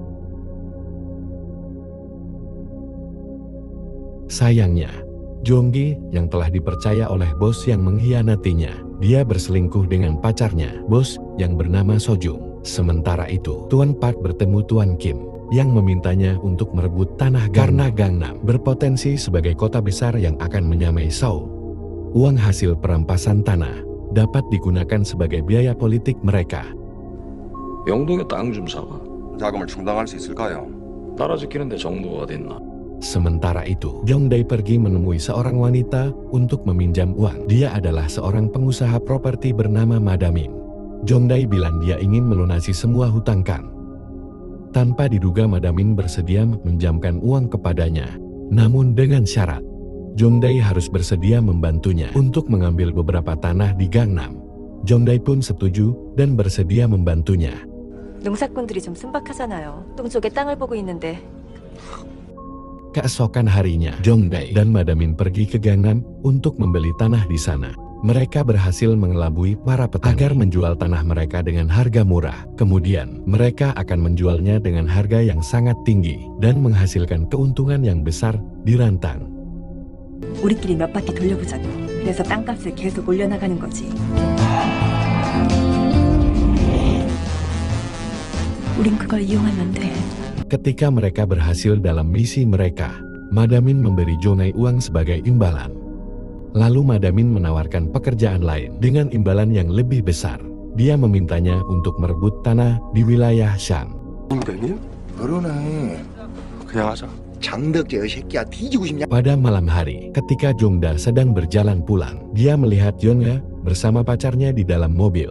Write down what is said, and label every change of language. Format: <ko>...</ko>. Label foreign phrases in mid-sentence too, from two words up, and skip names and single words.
<id>Sayangnya, Jung Gi yang telah dipercaya oleh Bos yang mengkhianatinya, dia berselingkuh dengan pacarnya, Bos yang bernama Sojung. Sementara itu, Tuan Park bertemu Tuan Kim yang memintanya untuk merebut tanah karena Gangnam berpotensi sebagai kota besar yang akan menyamai Seoul. Uang hasil perampasan tanah dapat digunakan sebagai biaya politik mereka.</id> <ko>영동에 땅 좀 사와. 자금을 충당할 수 있을까요? 나라 지키는데 정부가 어딨나?</ko> <id>Sementara itu, Jung Dae pergi menemui seorang wanita untuk meminjam uang. Dia adalah seorang pengusaha properti bernama Madamin. Jung Dae bilang dia ingin melunasi semua hutang Kang. Tanpa diduga Madamin bersedia meminjamkan uang kepadanya. Namun dengan syarat, Jung Dae harus bersedia membantunya untuk mengambil beberapa tanah di Gangnam. Jung Dae pun setuju dan bersedia membantunya.</id> <ko>농사꾼들이 좀 순박하잖아요. 동쪽에 땅을 보고 있는데.</ko> <id>Keesokan harinya, Jung Dae dan Madamin pergi ke Gangnam untuk membeli tanah di sana. Mereka berhasil mengelabui para petani agar menjual tanah mereka dengan harga murah. Kemudian, mereka akan menjualnya dengan harga yang sangat tinggi dan menghasilkan keuntungan yang besar di rantang.</id> <ko>우리끼리 몇 바퀴 돌려보자고. 그래서 땅값을 계속 올려나가는 거지. 우린 그걸 이용하면 돼.</ko> <id>Ketika mereka berhasil dalam misi mereka, Madamin memberi Jung Dae uang sebagai imbalan. Lalu Madamin menawarkan pekerjaan lain dengan imbalan yang lebih besar. Dia memintanya untuk merebut tanah di wilayah Shan. Pada malam hari, ketika Jung Dae sedang berjalan pulang, dia melihat Yeonhae bersama pacarnya di dalam mobil.</id>